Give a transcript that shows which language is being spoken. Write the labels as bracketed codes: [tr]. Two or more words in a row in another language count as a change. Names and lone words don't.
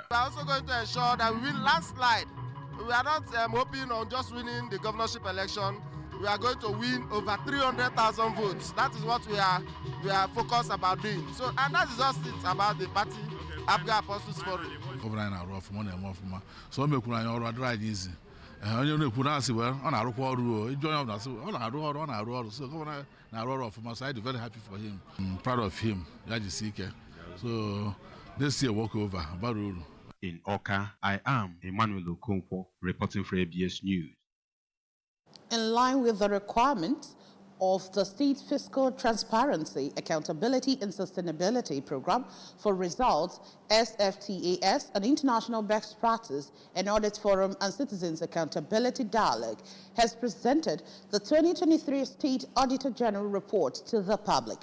[en] We are also going to ensure that we win landslide. We are not hoping on just winning the governorship election. We are going to win over 300,000 votes. That is what we are focused about doing. So, and that is just it about the party, ABGA Apostles Forum. So we can all ride easy. [ig] Onye na-ekwu asị well ọ na-arụkwa ọrụ iju onye na-asị ọ na-arụ ọrụ ọ na-arụ ọrụ so gọvanọ na-arụ ọrụ ọfụma [en] so I am very happy for him. I'm proud of him. [ig] Ya jisi ike. [en] So this year walk over [ig] bara uru. [en] In Awka, I am Emmanuel Okonkwo reporting for ABS News. In line with the requirements, of the State Fiscal Transparency, Accountability and Sustainability Program for Results, SFTAS, an international best practice and audit forum and citizens accountability dialogue, has presented the 2023 State Auditor General report to the public.